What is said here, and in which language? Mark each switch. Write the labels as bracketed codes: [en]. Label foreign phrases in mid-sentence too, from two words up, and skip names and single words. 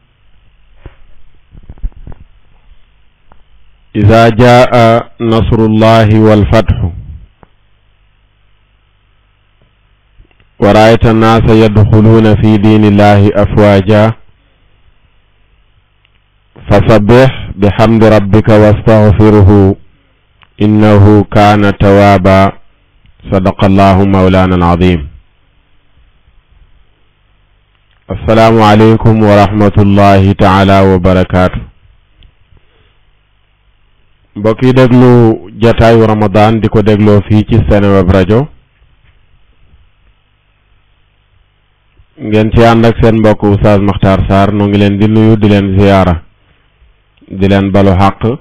[ar] إذا جاء نصر الله والفتح ورأيت الناس يدخلون في دين الله أفواجا فسبح بحمد ربك واستغفره إنه كان توابا. صدق الله مولانا العظيم. السلام عليكم ورحمة الله تعالى وبركاته. [wo] mbokk yi déglu jataayu Ramadan di ko dégloo fii ci Seneweb rajo ngeen ci ànd ak seen mbokk Oustaz Makhtar Sarr noo ngi leen di nuyu di leen ziyaara di leen balu xaq